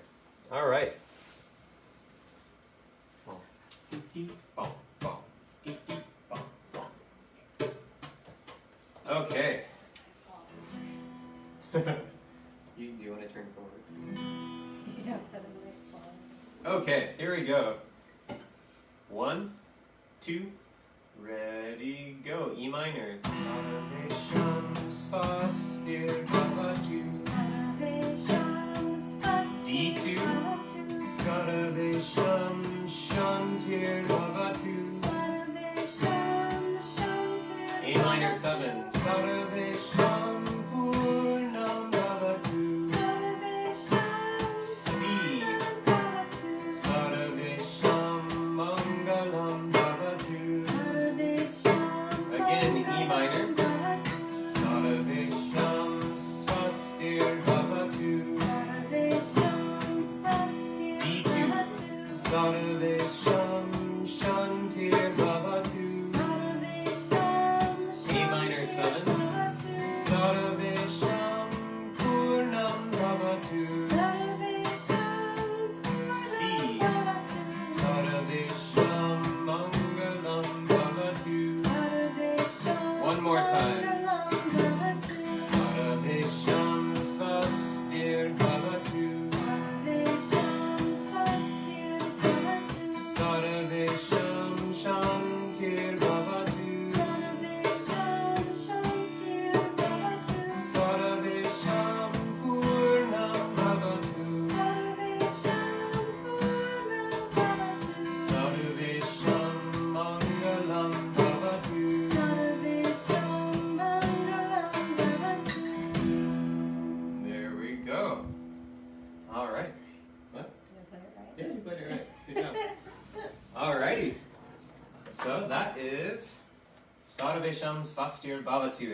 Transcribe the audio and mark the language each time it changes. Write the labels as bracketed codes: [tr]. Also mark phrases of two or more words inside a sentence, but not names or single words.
[en] All right. Okay. Do you want to turn forward? Okay, here we go. 1, 2, ready, go. E minor. [sa] Sarveshaam Svaastir Bhavatu. [en] D2. [sa] Sarveshaam Shantir Bhavatu. [en] A minor 7. [sa] Sarveshaam Purnam Bhavatu. [en] C. [sa] Sarveshaam Mangalam Bhavatu. [en] Again, E minor. [sa] Sarveshaam Svaastir Bhavatu. [en] D2. [sa] Sarveshaam Shantir Bhavatu. [en] A minor 7. [sa] Sarveshaam Purnam Bhavatu. [en] C. [sa] Sarveshaam Mangalam Bhavatu. [en] One more time. [sa] Sarveshaam Svaastir Bhavatu. Sarveshaam Shantir Bhavatu. Sarveshaam Purnam Bhavatu. Sarveshaam Mangalam Bhavatu. [en] There we go. All right. What? Yeah, you played it right. Good job. Alrighty. So that is [sa] Sarveshaam Svaastir Bhavatu.